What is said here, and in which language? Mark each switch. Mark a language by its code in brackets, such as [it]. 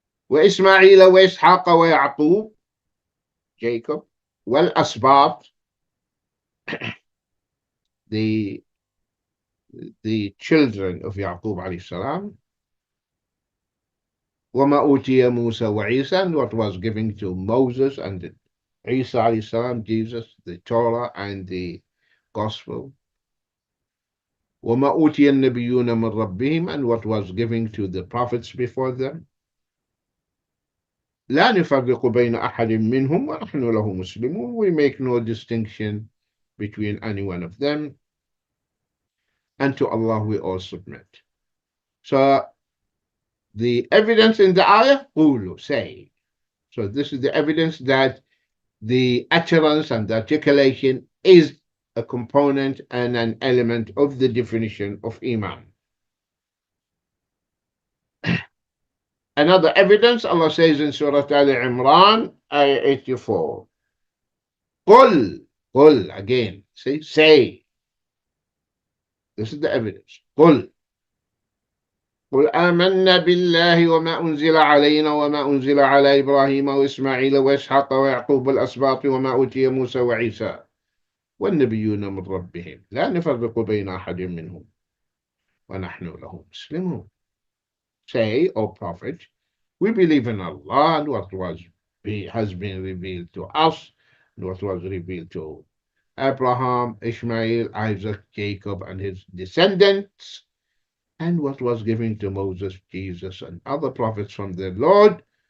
[ar] وإسماعيل وإسحاق ويعقوب, [en] Jacob, [ar] والأسباط, [en] the children of Yaqub alayhi salam, [ar] وما أوتي موسى وعيسى, [en] and what was given to Moses and Isa alayhi salam, Jesus, the Torah and the Gospel. [ar] وما أوتي النبيون من ربهم, [en] and what was given to the prophets before them. [ar] لا نفرق بين أحد منهم ونحن له مسلمون. [en] We make no distinction between any one of them, and to Allah we all submit. So the evidence in the ayah, [ar] قولوا, [en] say. So this is the evidence that the utterance and the articulation is a component and an element of the definition of Iman. Another evidence, Allah says in Surah Al Imran, ayah 84. قل, again, see, say. This is the evidence. [ar] قل آمنا بالله وما أنزل علينا وما أنزل على إبراهيم وإسماعيل وإسحاق ويعقوب الأسباط وما أوتي موسى وعيسى والنبيون من ربهم لا نفرق بين أحد منهم ونحن له مسلمون. [en] Say, O Prophet, we believe in Allah and what has been revealed to us and what was revealed to Abraham, Ishmael, Isaac, Jacob, and his descendants, and what was given to Moses, Jesus, and other prophets from their Lord.